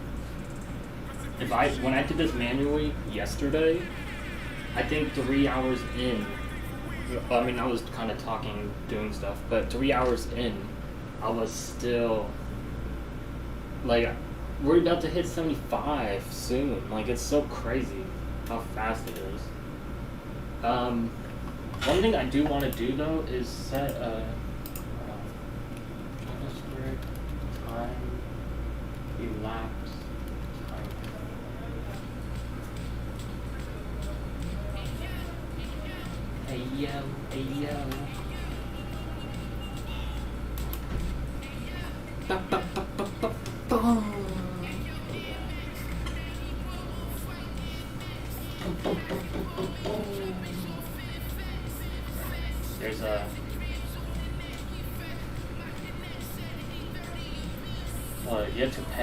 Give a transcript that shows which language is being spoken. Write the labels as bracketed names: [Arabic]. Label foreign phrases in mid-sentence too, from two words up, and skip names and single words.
[English] When I did this manually yesterday, I think 3 hours in, I mean, I was kind of talking, doing stuff, but 3 hours in, I was still, like, we're about to hit 75 soon. Like, it's so crazy how fast it is. One thing I do want to do, though, is set a time elapsed time. Hey yo, hey yo. Ba, ba, ba, ba, ba, boom. There's a you have to pay.